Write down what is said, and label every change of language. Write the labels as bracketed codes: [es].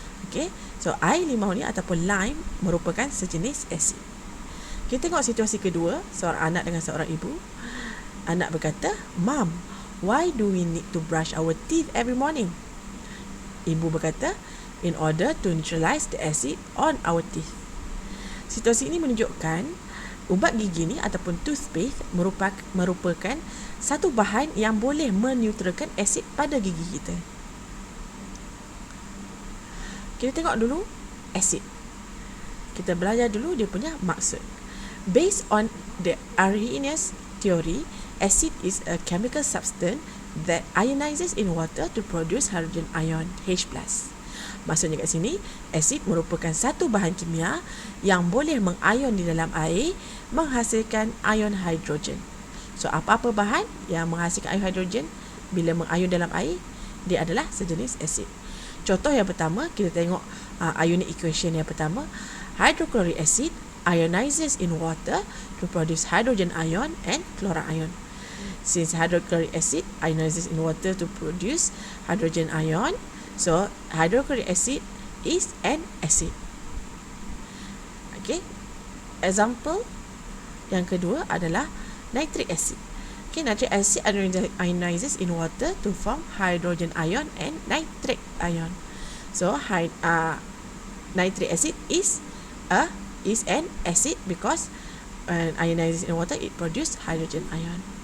[ms] Okay, so air limau ni ataupun lime merupakan sejenis asid. Kita tengok situasi kedua, seorang anak dengan seorang ibu. Anak berkata, [en] "Mom, why do we need to brush our teeth every morning?" [ms] Ibu berkata, [en] "In order to neutralize the acid on our teeth." [ms] Situasi ini menunjukkan ubat gigi ni ataupun toothpaste merupakan satu bahan yang boleh meneutralkan asid pada gigi kita. Kita tengok dulu asid. Kita belajar dulu dia punya maksud. [en] Based on the Arrhenius theory, acid is a chemical substance that ionizes in water to produce hydrogen ion H+. [ms] Maksudnya kat sini, asid merupakan satu bahan kimia yang boleh mengion di dalam air menghasilkan ion hidrogen. So, apa-apa bahan yang menghasilkan ion hidrogen bila mengion dalam air, dia adalah sejenis asid. Contoh yang pertama, kita tengok ionic equation yang pertama. [en] Hydrochloric acid ionizes in water to produce hydrogen ion and chlorine ion. Since hydrochloric acid ionizes in water to produce hydrogen ion, so hydrochloric acid is an acid. Okay. [ms] Example yang kedua adalah nitric acid. [en] Okay, nitric acid ionizes in water to form hydrogen ion and nitrate ion. So nitric acid is an acid because ionizes in water, it produces hydrogen ion.